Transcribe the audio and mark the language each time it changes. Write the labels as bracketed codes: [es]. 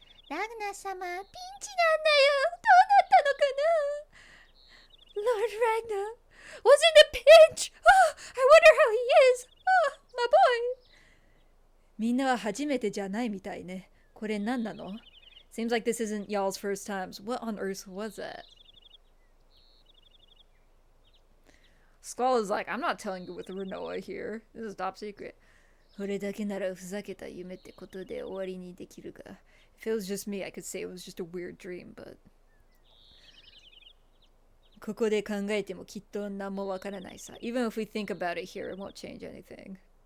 [ja] Ragnar-sama, ピンチなんだよ. どうなったのかな? [en] Lord Ragnar was in a pinch. Oh, I wonder how he is. Oh, my boy. [ja] みんなは初めてじゃないみたいね。これ何なの? [en] Seems like this isn't y'all's first times. What on earth was that? Skull is like, I'm not telling you with Renoa here. This is top secret. [ja] これだけならふざけた夢ってことで終わりにできるが。 [en] If it was just me, I could say it was just a weird dream, but... [ja] ここで考えてもきっと何もわからないさ。 [en] Even if we think about it here, it won't change anything.